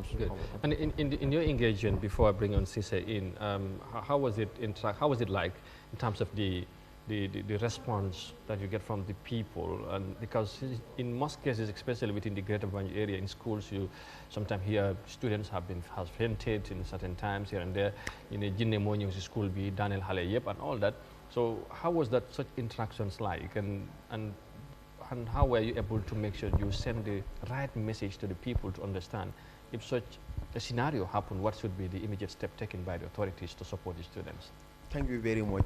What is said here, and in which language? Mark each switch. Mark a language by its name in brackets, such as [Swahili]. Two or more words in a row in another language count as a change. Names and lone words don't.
[English] And in your engagement, before I bring on Cisse in, how was it like in terms of the response that you get from the people? And because in most cases, especially within the Greater Banjul area, in schools, you sometimes hear students have fainted in certain times here and there. [Wolof] In a jinne mo ñew ci school bi Daniel Hale [English] yep and all that. So how was that such interactions like, and how were you able to make sure you send the right message to the people to understand if such a scenario happened, what should be the immediate step taken by the authorities to support the students? Thank you very much.